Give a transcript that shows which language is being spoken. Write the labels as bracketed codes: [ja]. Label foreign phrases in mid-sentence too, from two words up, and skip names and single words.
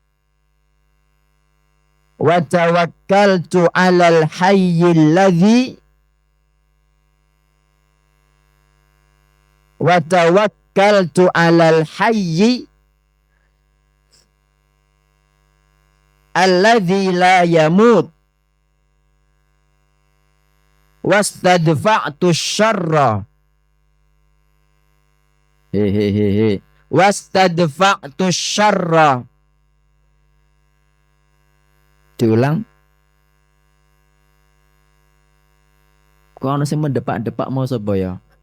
[ar] وتوكلت على الحي الذي وتوكلت على الحي الذي لا يموت واستدفعت شرا واستدفعت شرا. [id] Diulang. [jv] Kok ana sing mendepak-depak mau sapa ya?